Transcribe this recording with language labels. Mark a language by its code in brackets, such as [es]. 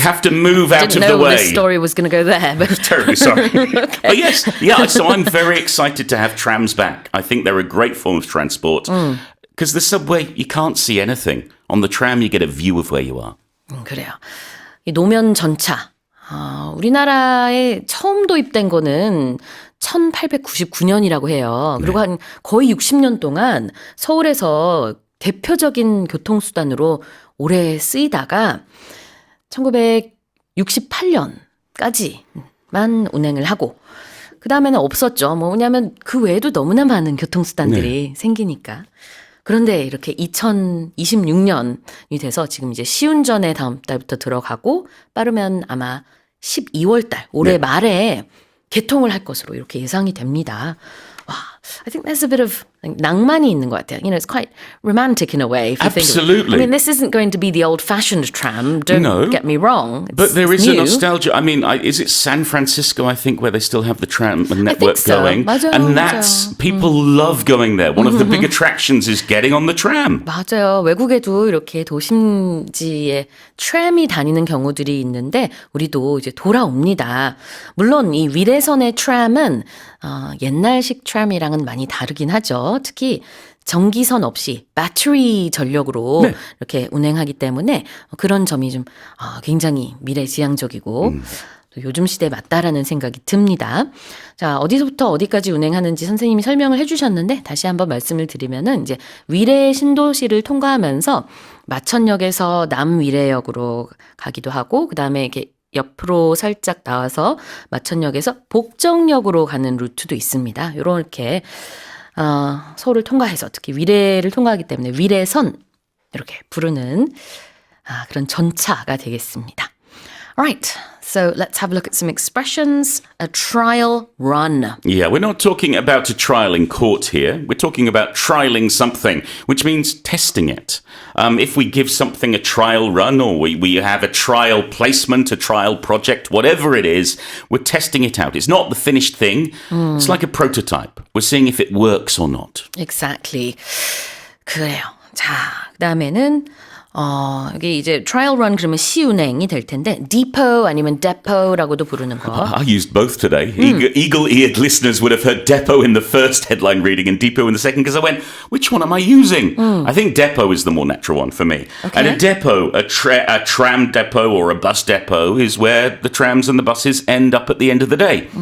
[en] have to move out Didn't of know the way. this story was going to go there. But Terribly sorry. But yes, yeah. So I'm very excited to have trams back. I think they're a great form of transport, because the subway, you can't see anything. On the tram, you get a view of where you are. [ko] 그래요. 이 노면 전차. 우리나라에 처음 도입된 거는 1899년이라고 해요. 그리고 한 거의 60년 동안 서울에서 대표적인 교통수단으로 오래 쓰이다가 1968년 10월까지만 운행을 하고 그 다음에는 없었죠. 뭐냐면 그 외에도 너무나 많은 교통수단들이 생기니까. 그런데 이렇게 2026년이 돼서 지금 이제 시운전에 다음 달부터 들어가고 빠르면 아마 12월 달 올해 말에 개통을 할 것으로 이렇게 예상이 됩니다. [en] 와, I think there's a bit of [ko] 낭만이 있는 것 같아요. [en] You know, it's quite romantic in a way. If you Absolutely. Think of it. I mean, this isn't going to be the old-fashioned tram. Don't get me wrong. But there is new. a nostalgia. I mean, is it San Francisco, I think, where they still have the tram network so. going? [ko] 맞아요, [en] and that's, people love going there. One of the big attractions is getting on the tram. [ko] 맞아요. 외국에도 이렇게 도심지에 트램이 다니는 경우들이 있는데 우리도 이제 돌아옵니다. 물론 이 위례선의 트램은 옛날식 트램이랑은 많이 다르긴 하죠. 특히 전기선 없이 배터리 전력으로 이렇게 운행하기 때문에 그런 점이 좀 굉장히 미래지향적이고 또 요즘 시대에 맞다라는 생각이 듭니다. 자, 어디서부터 어디까지 운행하는지 선생님이 설명을 해주셨는데 다시 한번 말씀을 드리면은 이제 위례 신도시를 통과하면서 마천역에서 남위례역으로 가기도 하고 그 다음에 이렇게 옆으로 살짝 나와서 마천역에서 복정역으로 가는 루트도 있습니다. 이렇게 서울을 통과해서 특히 위례를 통과하기 때문에 위례선 이렇게 부르는 그런 전차가 되겠습니다. [en] Alright, so let's have a look at some expressions. A trial run. Yeah, we're not talking about a trial in court here. We're talking about trialing something, which means testing it. If we give something a trial run or we have a trial placement, a trial project, whatever it is, we're testing it out. It's not the finished thing. It's like a prototype. We're seeing if it works or not. Exactly. [ko] 그래요. 자, 그다음에는 여기 이제 trial run 그러면 시운행이 될 텐데 depot 아니면 depot라고도 부르는 거. [en] I used both today. Eagle-eared listeners would have heard depot in the first headline reading and depot in the second because I went, which one am I using? I think depot is the more natural one for me. Okay. And a depot, a tram depot or a bus depot is where the trams and the buses end up at the end of the day.